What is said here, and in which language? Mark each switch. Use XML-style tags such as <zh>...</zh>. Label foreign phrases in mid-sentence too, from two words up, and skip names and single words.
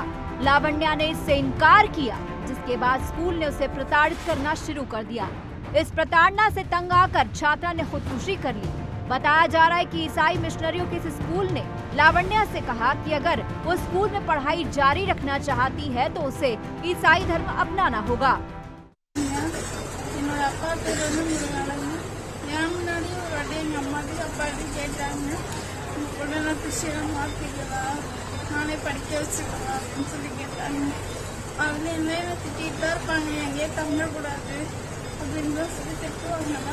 <hi>लावण्या ने इससे इनकार किया, जिसके बाद स्कूल ने उसे प्रताड़ित करना शुरू कर दिया। इस प्रताड़ना से तंग आकर छात्रा ने खुदकुशी कर ली। बताया जा रहा है कि ईसाई मिशनरियों के इस स्कूल ने लावण्या से कहा कि अगर वो स्कूल में पढ़ाई जारी रखना चाहती है तो उसे ईसाई धर्म अपनाना होगा।</hi> <ta>நானே படிக்க வச்சுக்கலாம் அப்படின்னு சொல்லி கேட்டாங்க. அதுல என்ன திட்டிட்டு தான் இருப்பாங்க, எங்கேயே தங்கக்கூடாது அப்படின்னு தான் சொல்லி திட்டுவாங்க.</ta>